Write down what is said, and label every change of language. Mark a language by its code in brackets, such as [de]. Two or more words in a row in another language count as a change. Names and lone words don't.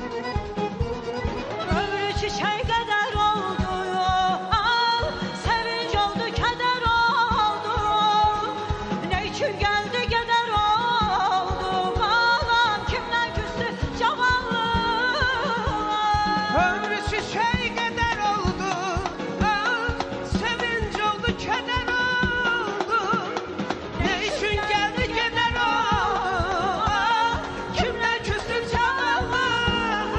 [az] Ömrü çiçək qədər oldu, sevinç oldu, kədər oldu. Nə üçün gəldi gedər oldu. [tr] Ömrü çiçeği kadar oldu, sevinç oldu, keder oldu. Ne için geldi keder oldu, kimler küstü cavanlıq.